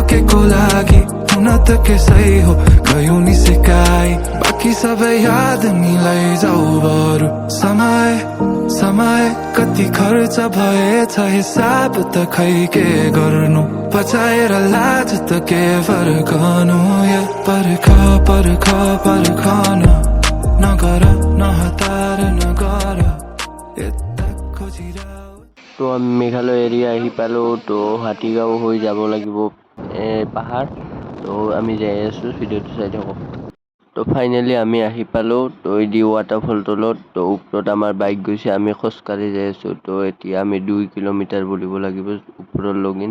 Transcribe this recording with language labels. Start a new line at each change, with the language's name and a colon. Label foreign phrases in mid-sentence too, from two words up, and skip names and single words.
Nepali: के को लागि हुन त के सही हो गयो नि सिकाइ बाँकी सबै याद मिलाई जाऊ बरु समय कति खर्च भएछ हिसाब त खै के गर्नु बचाएर लाज त के फर्कनु या परखाना नगर नहतार नगर यता खोजिरा।
Assamese: तो আমি মেঘালয় এরিয়া আহি পালো। তো হাতীগাঁও হৈ যাব লাগিব পাহাৰ। তো আমি যাই আছো, ভিডিওটো চাই থাকক। তো ফাইনেলি আমি আহি পালো। তো এই ৱাটাৰফল তলত। তো ওপৰত আমাৰ বাইক গৈছে, আমি খোজকাঢ়ি যাই আছো। তো এতিয়া আমি 2 কিলোমিটাৰ বুলিব লাগিব ওপৰৰ লগিন।